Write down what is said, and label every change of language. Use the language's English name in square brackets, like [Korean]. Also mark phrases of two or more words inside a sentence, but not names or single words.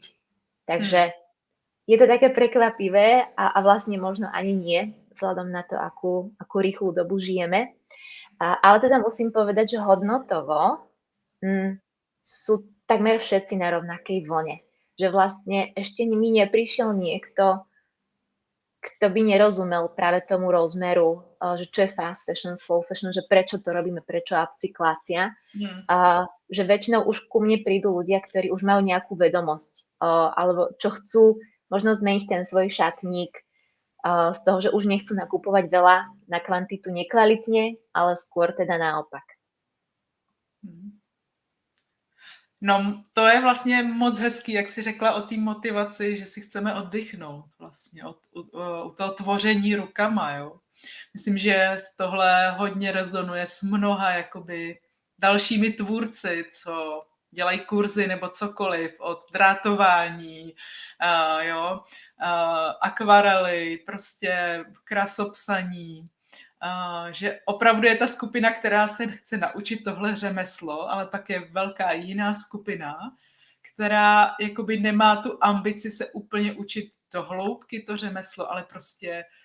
[Slovak] Takže je to také prekvapivé a vlastne možno ani nie, vzhľadom na to, akú rýchlu dobu žijeme. Ale teda musím povedať, že hodnotovo sú takmer všetci na rovnakej vlne. Že vlastne ešte mi neprišiel niekto, kto by nerozumel práve tomu rozmeru, že čo je [English] fast fashion, slow fashion, [Slovak] že prečo to robíme, prečo upcyklácia. Že väčšinou už ku mne prídu ľudia, ktorí už majú nejakú vedomosť, alebo čo chcú možno zmeniť ten svoj šatník, z toho, že už nechcú nakupovať veľa na kvantitu nekvalitne, ale skôr teda naopak. [Czech] No, to je vlastně moc hezký, jak jsi řekla o té motivaci, že si chceme oddychnout vlastně u toho tvoření rukama, jo. Myslím, že z tohle hodně rezonuje s mnoha jakoby dalšími tvůrci, co dělají kurzy nebo cokoliv, od drátování, akvarely, prostě krasopsaní, že opravdu je ta skupina, která se chce naučit tohle řemeslo, ale pak je velká jiná skupina, která jakoby nemá tu ambici se úplně učit do hloubky to řemeslo, ale prostě